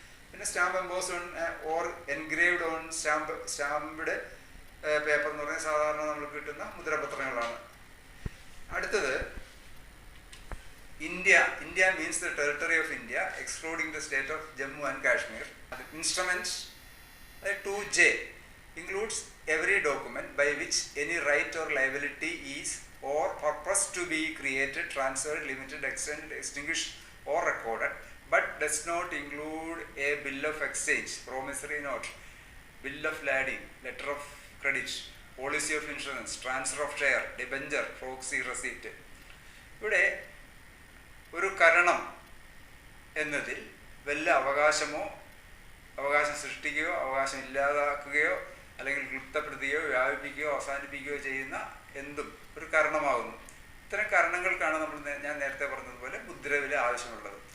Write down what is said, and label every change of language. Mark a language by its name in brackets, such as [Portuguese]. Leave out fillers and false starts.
[Malayalam] പിന്നെ [English] stamp embossed on or engraved on stamped paper [Malayalam] എന്ന് പറഞ്ഞാൽ സാധാരണ നമുക്ക് കിട്ടുന്ന മുദ്രപത്രങ്ങളാണ്. [English] അടുത്തത് India means the territory of India excluding the state of Jammu and Kashmir. Instrument 2J includes every document by which any right or liability is or purpose to be created, transferred, limited, extended, extinguished or recorded, but does not include a bill of exchange, promissory note, bill of lading, letter of credit, policy of insurance, transfer of share, debenture, proxy, receipt. [Malayalam] ഇവിടെ ഒരു കരണം എന്നതിൽ വല്ല അവകാശം സൃഷ്ടിക്കുകയോ അവകാശം ഇല്ലാതാക്കുകയോ അല്ലെങ്കിൽ ക്ലിപ്തപ്പെടുത്തുകയോ വ്യാപിപ്പിക്കുകയോ അവസാനിപ്പിക്കുകയോ ചെയ്യുന്ന എന്തും ഒരു കാരണമാകുന്നു. ഇത്തരം കാരണങ്ങൾക്കാണ് ഞാൻ നേരത്തെ പറഞ്ഞതുപോലെ മുദ്രവില ആവശ്യമുള്ളത്.